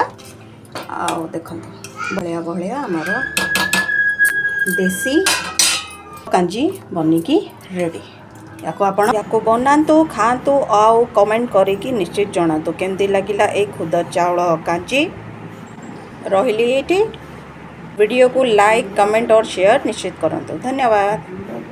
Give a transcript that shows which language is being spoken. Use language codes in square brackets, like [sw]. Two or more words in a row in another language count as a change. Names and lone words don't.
[or] ଆଉ ଦେଖନ୍ତୁ ଭଳିଆ ଭଳିଆ ଆମର ଦେଶୀ କାଞ୍ଜି ବନିକି ରେଡ଼ି। ୟାକୁ ବନାନ୍ତୁ, ଖାଆନ୍ତୁ ଆଉ କମେଣ୍ଟ କରିକି ନିଶ୍ଚିତ ଜଣାନ୍ତୁ କେମିତି ଲାଗିଲା ଏଇ ଖୁଦ ଚାଉଳ କାଞ୍ଜି। ରହିଲି ଏଇଠି। [hi] वीडियो को लाइक, कमेंट और शेयर [or] ନିଶ୍ଚିତ କରନ୍ତୁ। [hi] धन्यवाद।